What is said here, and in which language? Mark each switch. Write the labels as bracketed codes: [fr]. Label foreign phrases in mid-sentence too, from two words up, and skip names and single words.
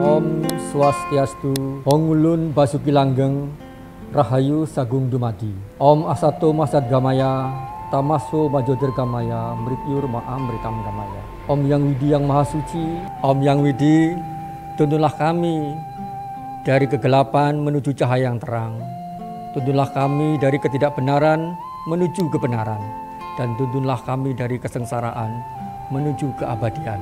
[id] Om Swastiastu, [jv] Hongulun Basuki Langgeng, Rahayu Sagung Dumadi. [sa] Om Asato Masad Gamaya, Tamaso Majodir Gamaya, Mrityur Ma'amritam Gamaya. [id] Om Yang Widi yang Maha Suci, Om Yang Widi, tuntunlah kami dari kegelapan menuju cahaya yang terang. Tuntunlah kami dari ketidakbenaran menuju kebenaran. Dan tuntunlah kami dari kesengsaraan menuju keabadian.